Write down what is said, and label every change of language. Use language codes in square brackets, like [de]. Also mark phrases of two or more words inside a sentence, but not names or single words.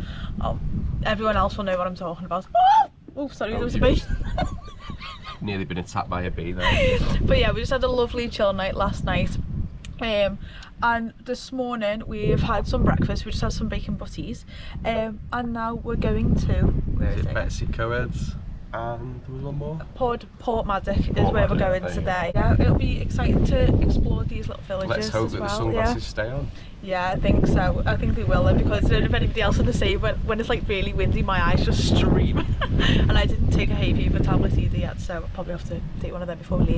[en] Oh, everyone else will know what I'm talking about. Oh, sorry, there was a yes. bee. Nearly been attacked by a bee there. But yeah, we just had a lovely chill night last night. And this morning we've had some breakfast. We just had some bacon butties. And now we're going to, where is it? Betws-y-Coed, and there was one more. Porthmadog is where we're Porthmadog, going there you today. Yeah, it'll be exciting to explore these little villages. Let's hope as that well. the sunglasses stay on. Yeah, I think so. I think they will, because I don't know if anybody else in the same, when it's like really windy, my eyes just stream. And I didn't take a hay fever tablet either yet, so I'll probably have to take one of them before we leave.